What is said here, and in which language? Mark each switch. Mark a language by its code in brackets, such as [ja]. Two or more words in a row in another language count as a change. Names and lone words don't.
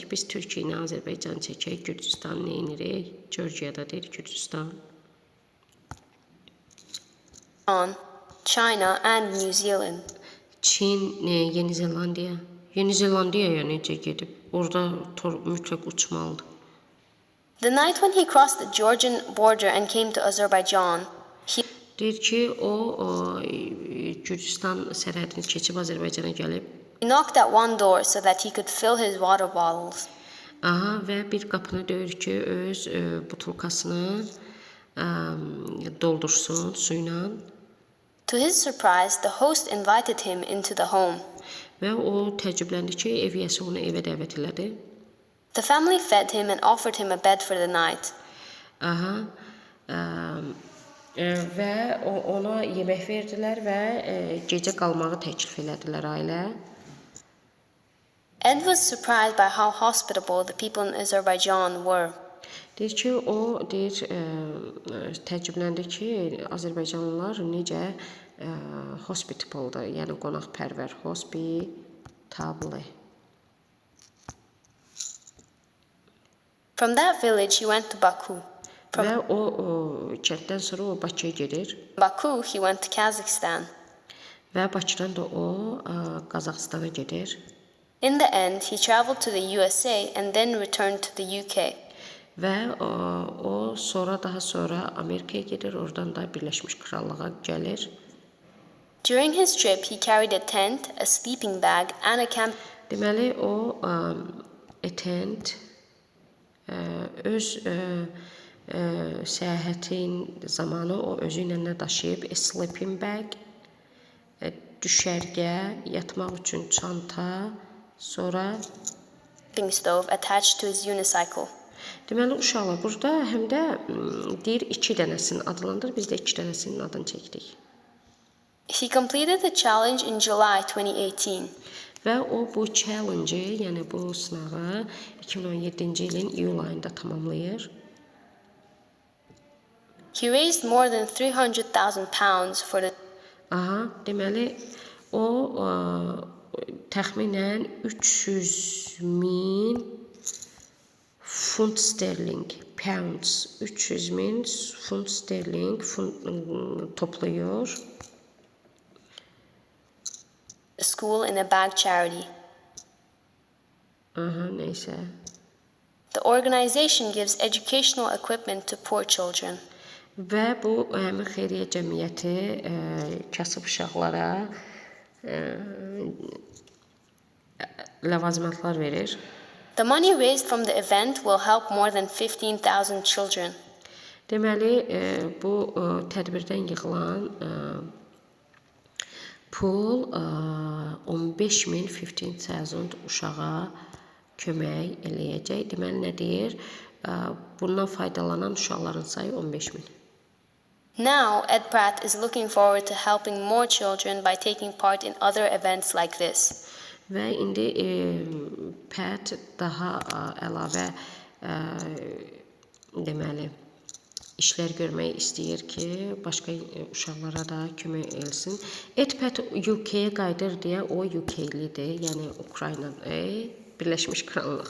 [az] Biz Türkiyə ilə Azərbaycan çəkək. Gürcüstan neyinirik? Georgiyada deyir Gürcüstan. [en] China, and New Zealand. [az] Çin, Yeni Zelandiya. Yeni Zelandiyaya necə gedib? Orada mütləq uçmalıdır. [en] The night when he crossed the Georgian border and came to Azerbaijan, he [az] Deyir ki, o Gürcüstan sərhədini keçib Azərbaycana gəlib. [en] knocked at one door so that he could fill his water bottles. [az] Və bir qapını döyür ki, öz butulkasını doldursun suyla. [en] To his surprise, the host invited him into the home. [az] Və o təəccübləndi ki, ev yiyəsi onu evə dəvət elədi. [en] The family fed him and offered him a bed for the night. [az] və ona yemək verdilər və gecə qalmağı təklif elədilər ailə. [en] Ed was surprised by how hospitable the people in Azerbaijan were. [az] Deyir ki, o təəccübləndi ki, Azərbaycanlılar necə hospitable'dır, yəni qonaqpərvər, [en] hospitable. From that village, he went to Baku. [az] Və o kənddən sonra o Bakıya gedir [en] Baku, he went to Kazakhstan. [az] və Bakıdan da o Qazaxıstana gedir. [en] In the end, he traveled to the USA and then returned to the UK. [az] Və o daha sonra Amerikaya gedir, oradan da Birləşmiş Krallığa gəlir. [en] During his trip, he carried a tent, a sleeping bag, and a camp. [az] Deməli, o tent öz səyahətin zamanı o özü ilə nə daşıyıb? [en] A sleeping bag, [az] düşərgə, yatmaq üçün çanta, sonra [en] Camping stove attached to his unicycle. [az] deməli uşaqlar burada həm də deyir 2 dənəsini adlandır, biz də 2 dənəsinin adını çəkdik. [en] He completed the challenge in July 2018. [az] Və o bu challenge-i, yəni bu sınağı 2017-ci ilin iyul ayında tamamlayır. [en] He raised more than 300,000 pounds for the [az] Deməli o təxminən 300.000 funt sterling, pounds, 300.000 funt sterling toplayır. [en] school in a bag charity. [az] Neysə. [en] The organization gives educational equipment to poor children. [az] Və bu həmin xeyriyyə cəmiyyəti kasıb uşaqlara ləvazimatlar verir. [en] The money raised from the event will help more than 15,000 children. [az] Deməli, bu tədbirdən yığılan pul 15,000 uşağa kömək eləyəcək. Deməli, nə deyir? Bundan faydalanan uşaqların sayı 15.000. [en] Now, Ed Pratt is looking forward to helping more children by taking part in other events like this. [az] Və indi Pat daha əlavə deməli işlər görmək istəyir ki, başqa uşaqlara da kömək etsin. Ed Pat UK-yə qayıdır deyə o UK-lidir, yəni Ukrayna, Birləşmiş Krallıq.